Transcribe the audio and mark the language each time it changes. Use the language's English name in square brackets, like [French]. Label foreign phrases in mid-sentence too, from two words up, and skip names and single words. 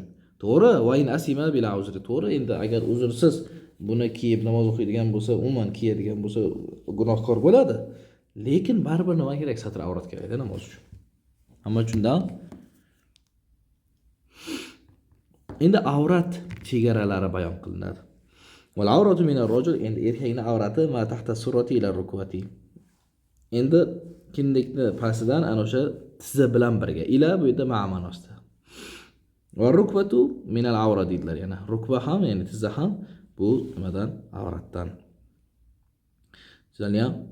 [Uzbek] To'g'ri, [Arabic] وإن أثم بلا عذر. [Uzbek] To'g'ri, endi agar uzrsiz buni kiyib namoz o'qiydigan bo'lsa, umuman kiyadigan bo'lsa, gunohkor bo'ladi. Lekin baribir nima kerak? Satr avrat kerak-da namoz uchun. Hamma shundan. Endi avrat chegaralari bayon qilinadi. [Arabic] والعورة من الرجل, [Uzbek] endi erkakning avrati [Arabic] ما تحت سرته إلى ركبته. [Uzbek] Endi kindikni pastidan ana o'sha tizza bilan birga. Ila bu yerda ma'nosida. [Arabic] والركبة من العورة [Uzbek] deydilar yana. Rukba ham, ya'ni tizza ham bu nimadan? Avratdan. Tushunayapmi?